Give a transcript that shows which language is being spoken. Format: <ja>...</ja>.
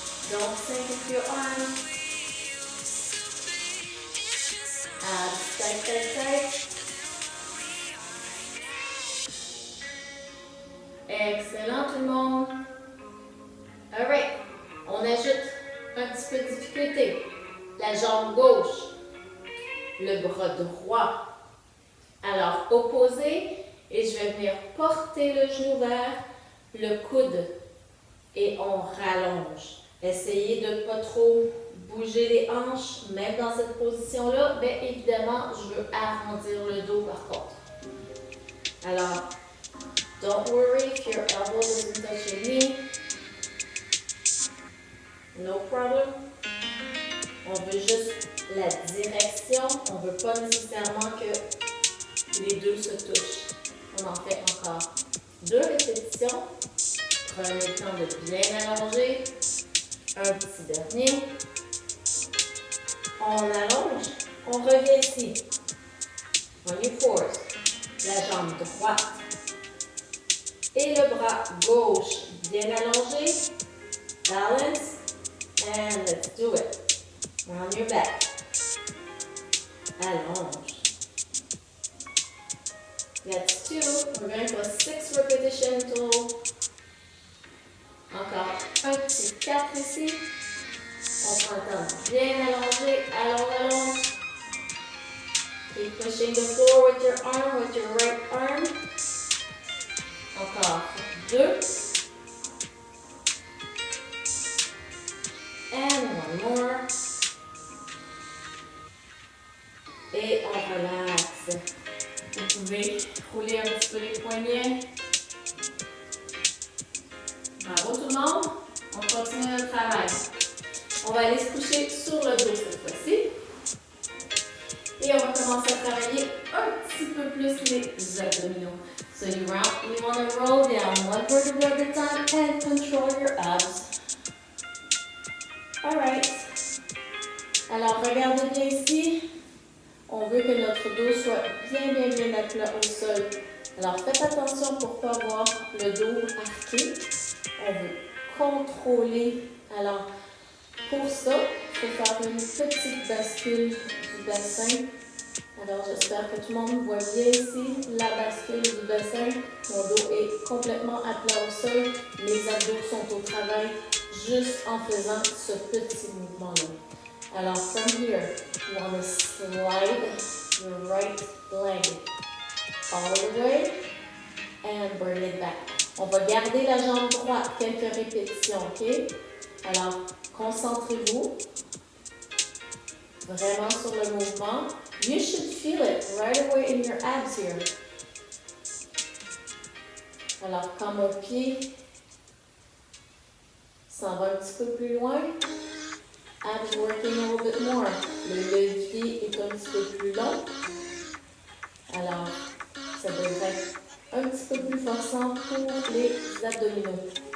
<en>Don't sink into your arms. Abs tight, tight, tight.</en> <fr>Excellent tout le monde. Alright. On ajoute un petit peu de difficulté. La jambe gauche. Le bras droit. Alors, opposé. Et je vais venir porter le genou vers le coude. Et on rallonge. Essayez de ne pas trop bouger les hanches, même dans cette position-là. Mais évidemment, je veux arrondir le dos par contre.</fr> <en>Alors, don't worry if your elbow doesn't touch your knee. No problem.</en> <fr>On veut juste la direction. On ne veut pas nécessairement que les deux se touchent. On en fait encore 2 répétitions. Prenez le temps de bien allonger. Un petit dernier. On allonge. On revient ici. On y force. La jambe droite. Et le bras gauche bien allongé.</fr> <en>Balance. And let's do it. On your back. Allonge. That's 2. We're going for 6 repetitions total.</en> <fr>Encore un petit 4 ici. On prend le temps de bien allonger. Allonge.</fr> <en>Keep pushing the floor with your arm, with your right arm.</en> <fr>Encore 2.</fr> <en>And one more.</en> <fr>Et on relaxe. Vous pouvez rouler un petit peu les poignets. Bravo tout le monde. On continue le travail. On va aller se coucher sur le dos cette fois-ci. Et on va commencer à travailler un petit peu plus les abdominaux.</fr> <en>So you want to roll down one vertebra at a time and control your abs. Alright.</en> <fr>Alors regardez bien ici. On veut que notre dos soit bien à plat au sol. Alors faites attention pour ne pas avoir le dos arqué. On veut contrôler. Alors pour ça, il faut faire une petite bascule du bassin. Alors j'espère que tout le monde voit bien ici la bascule du bassin. Mon dos est complètement à plat au sol. Mes abdos sont au travail juste en faisant ce petit mouvement-là.</fr> <en>Alors, from here, you want to slide your right leg all the way and bring it back.</en> <fr>On va garder la jambe droite quelques répétitions, ok? Alors, concentrez-vous vraiment sur le mouvement.</fr> <en>You should feel it right away in your abs here.</en> <fr>Alors, quand mon pied s'en va un petit peu plus loin,</fr> <en>abs working a little bit more.</en> <fr>Le levier est un petit peu plus long. Alors, ça devrait être un petit peu plus forçant pour les abdominaux.</fr>